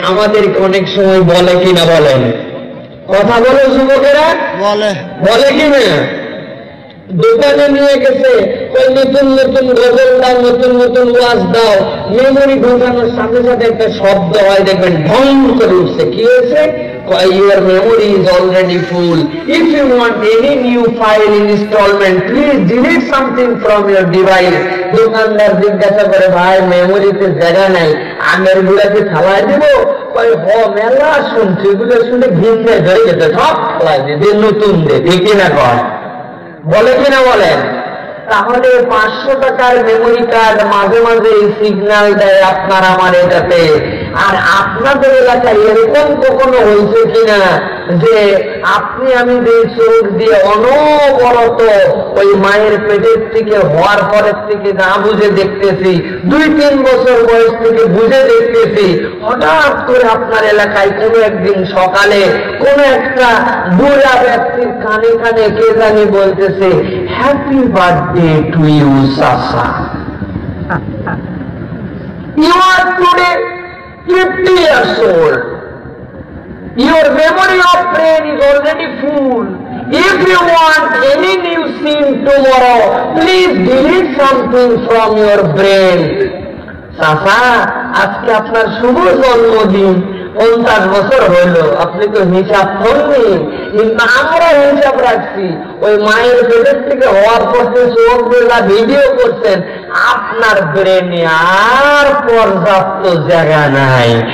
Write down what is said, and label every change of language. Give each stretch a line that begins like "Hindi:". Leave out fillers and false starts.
Bangla: আমাদের অনেক সময় বলে কিনা বলেন, কথা বলে যুবকেরা, বলে কিনা? দোকানে নিয়ে গেছে, ওই নতুন নতুন গজল দাও, নতুন নতুন ওয়াজ দাও, মেমোরি ঢোকানোর সাথে সাথে একটা শব্দ হয়, দেখবেন ঢং করে উঠছে। কি হয়েছে?
English: Your memory is already full. If you want any new file installment, please delete something from your device.
Bangla: দোকানদার জিজ্ঞাসা করে, ভাই মেমোরিতে জায়গা নাই, আগের গুলাকে খাওয়াই দিব? মেলা শুনছি, এগুলো শুনে ঘিন্নে ধরে গেছে, সব খাওয়াই দিয়ে নতুন দে, ঠিক না? কর বলে কিনা বলেন? তাহলে 500 টাকার মেমোরি কার্ড মাঝে মাঝে সিগন্যাল দেয় আপনার আমার এটাতে। আর আপনাদের এলাকায় এরকম কখনো হয়েছে কিনা যে আপনি আমি যে চোখ দিয়ে অনবরত ওই মায়ের পেটের থেকে হওয়ার পরের থেকে না বুঝে দেখতেছি, 2-3 বছর বয়স থেকে বুঝে দেখতেছি, হঠাৎ করে আপনার এলাকায় কোনো একদিন সকালে কোনো একটা বুড়া ব্যক্তির কানে কানে কে জানি বলতেছে,
English: happy birthday to you
Bangla: চাচা,
English: you are today 50 years old. Your memory of brain is already full. If you want any new scene tomorrow, please delete something from your brain.
Bangla: চাচা, আজকে আপনার শুভ জন্মদিন, 50 বছর হইল, আপনি তো হিসাব করনি, কিন্তু আমরা হিসাব রাখছি। ওই মায়ের পেটের থেকে হওয়ার পর চোখ বেলা ভিডিও করছেন, আপনার ব্রেনে আর পর্যাপ্ত জায়গা নাই।